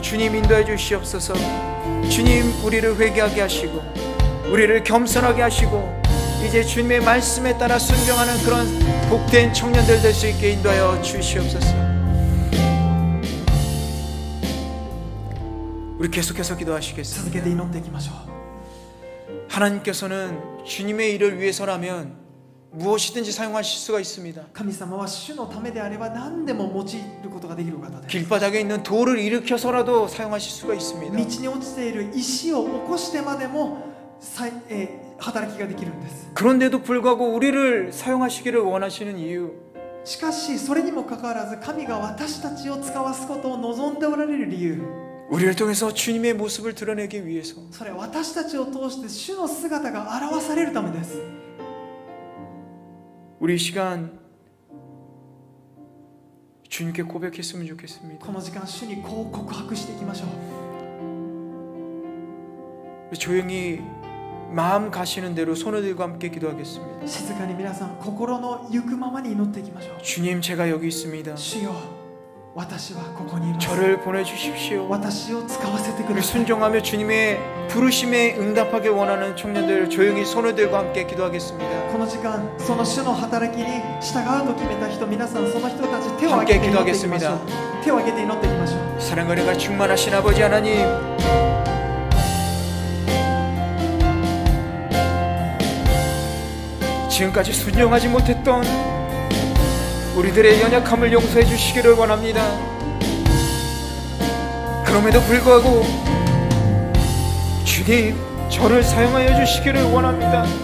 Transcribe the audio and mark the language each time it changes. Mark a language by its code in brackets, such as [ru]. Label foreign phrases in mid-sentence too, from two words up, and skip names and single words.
[ko] 주님 인도해 주시옵소서. 주님 우리를 회개하게 하시고 우리를 겸손하게 하시고 이제 주님의 말씀에 따라 순종하는 그런 복된 청년들 될 수 있게 인도하여 주시옵소서. 우리 계속해서 기도하시겠습니다. [ja] 続けて祈っていきましょう。 [ko] 하나님께서는 주님의 일을 위해서라면 무엇이든지 사용하실 수가 있습니다. [ja] 神様は主のためであれば何でも用いることができる方です。 [ko] 길바닥에 있는 돌을 일으켜서라도 사용하실 수가 있습니다. [ja] 道に落ちている石を起こしてまでも働きができるんです。 [ko] 그런데도 불구하고 우리를 사용하시기를 원하시는 이유, [ja] しかしそれにもかかわらず神が私たちを使わすことを望んでおられる理由、 [ko] 우리를 통해서 주님의 모습을 드러내기 위해서, [ja] それは私たちを通して主の姿が表されるためです。 [ko] 우리 이 시간 주님께 고백했으면 좋겠습니다. [ja] この時間主にこう告白していきましょう。 [ko] 조용히 마음 가시는 대로 손을 들고 함께 기도하겠습니다. [ja] 静かに皆さん心の行くままに祈っていきましょう。 [ko] 주님 제가 여기 있습니다. [ja] 主よ、私はここにいます。 [ko] 저를 보내주십시오. [ja] 私を使わせてく [ko] 우리 [ja] ださい。 [ko] 순종하며 주님의 부르심에 응답하게 원하는 청년들 조용히 손을 들고 함께 기도하겠습니다. [ja] この時間その主の働きに従うと決めた人、皆さんその人たち手を挙 [ko] 함께 [ja] げて祈っていきましょう。 [ko] 기도하겠습니다. [ja] 手を挙げて祈っていきましょう。 [ko] 사랑과 은혜가 충만하신 아버지 하나님, 지금까지 순종하지 못했던 우리들의 연약함을 용서해 주시기를 원합니다. 그럼에도 불구하고 주님 저를 사용하여 주시기를 원합니다.